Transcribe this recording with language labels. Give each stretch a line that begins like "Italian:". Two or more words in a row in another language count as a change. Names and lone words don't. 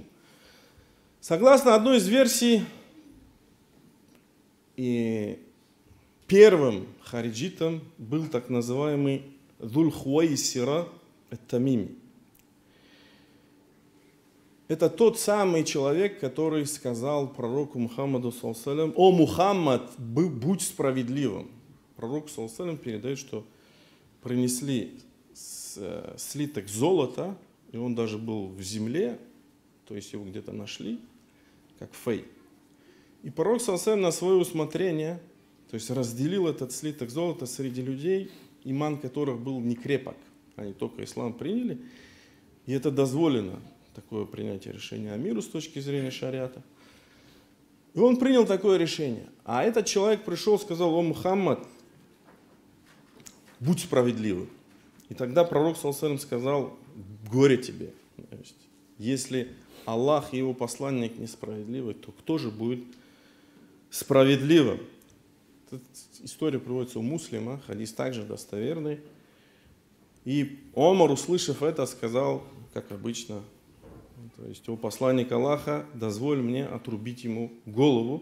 Russian: Согласно одной из версий, и первым хариджитом был так называемый Зуль-Хуайсира ат-Тамими. Это тот самый человек, который сказал пророку Мухаммаду,
Arabic: صلى الله عليه وسلم:
Russian: «О Мухаммад, будь справедливым». Пророк,
Arabic: صلى الله عليه وسلم,
Russian: передает, что принесли слиток золота, и он даже был в земле, то есть его где-то нашли, как фей. И пророк,
Arabic: صلى الله عليه وسلم,
Russian: на свое усмотрение, то есть разделил этот слиток золота среди людей, иман которых был не крепок. Они только ислам приняли, и это дозволено, такое принятие решения амиру с точки зрения шариата. И он принял такое решение. А этот человек пришел и сказал: «О Мухаммад, будь справедливым». И тогда пророк,
Arabic: صلى الله عليه وسلم,
Russian: сказал: горе тебе. Если Аллах и его посланник несправедливы, то кто же будет справедливым? Эта история приводится у Муслима, хадис также достоверный. И Омар, услышав это, сказал, как обычно, то есть: «О посланник Аллаха, дозволь мне отрубить ему голову».